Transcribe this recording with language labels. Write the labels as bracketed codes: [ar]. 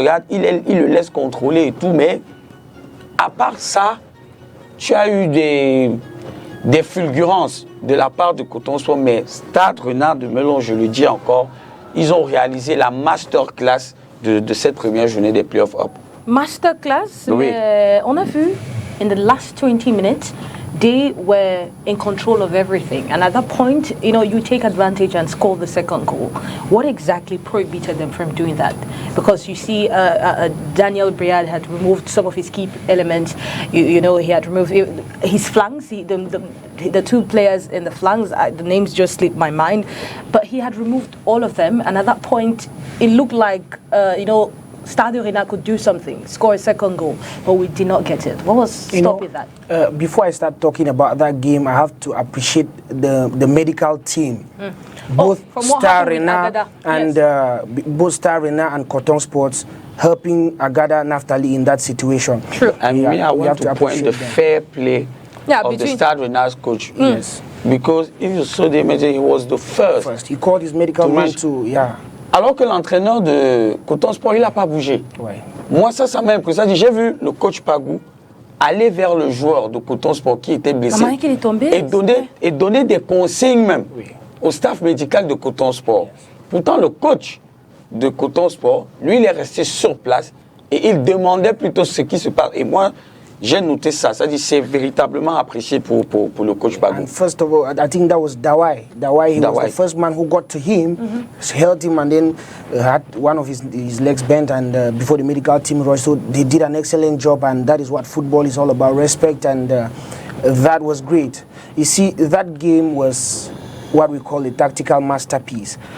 [fr] Regarde, il le laisse contrôler et tout, mais à part ça, tu as eu des fulgurances de la part de Coton Sport, mais Stade Rennais de Melon, je le dis encore, ils ont réalisé la masterclass de cette première journée des playoffs up. Masterclass, oui. On a vu, [en] in the last 20 minutes, they were in control of everything. And at that point, you take advantage and score the second goal. What exactly prohibited them from doing that? Because you see, Daniel Briard had removed some of his key elements. He had removed his flanks, the 2 players in the flanks, the names just slipped my mind. But he had removed all of them. And at that point, it looked like, Stade Rennais could do something, score a second goal, but we did not get it. What was stopping that? Before I start talking about that game, I have to appreciate the medical team. Both Stade Rennais and both Stade Rennais and Coton Sports helping Agada Naftali in that situation. True. And I want to point the fair play of the Stade Rennais coach. Yes. Because if you saw the image, he was the first. He called his medical man to, [fr] Alors que l'entraîneur de Coton Sport, il n'a pas bougé. Ouais. Moi, ça m'a impressionné. J'ai vu le coach Pagou aller vers le joueur de Coton Sport qui était blessé qu'il est tombé, et donner des consignes même au staff médical de Coton Sport. Pourtant, le coach de Coton Sport, lui, il est resté sur place et il demandait plutôt ce qui se passe. Et moi, j'ai noté ça. C'est-à-dire c'est véritablement apprécié pour le coach Pagou. [en] And first of all, I think that was Dawai. Dawai, was the first man who got to him, held him, and then had one of his legs bent. And before the medical team rushed, so they did an excellent job. And that is what football is all about: respect. And that was great. You see, that game was what we call a tactical masterpiece.